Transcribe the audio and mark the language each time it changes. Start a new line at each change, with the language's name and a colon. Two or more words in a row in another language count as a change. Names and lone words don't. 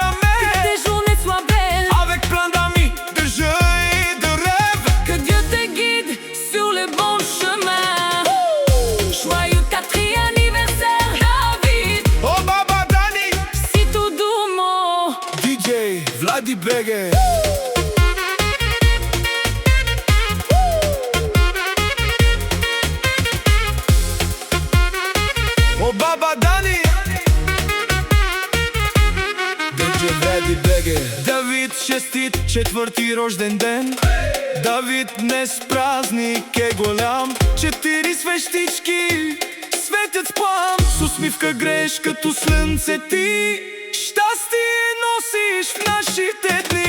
French: jamais. tes journées soient belles. Avec plein d'amis, de jeux et de rêves. Que Dieu te guide sur le bon chemin. Joyeux quatrième anniversaire, David. Oh Baba Dani, Si tout doucement. DJ Vladi Bege. Oh Baba Dani, DJ Vladi Bege.
Bulgarian: Давид, честит четвърти рожден ден. Давид, днес празник е голям. 4 свещички светят с плам, с усмивка грееш като слънце ти. Щастие носиш в нашите дни.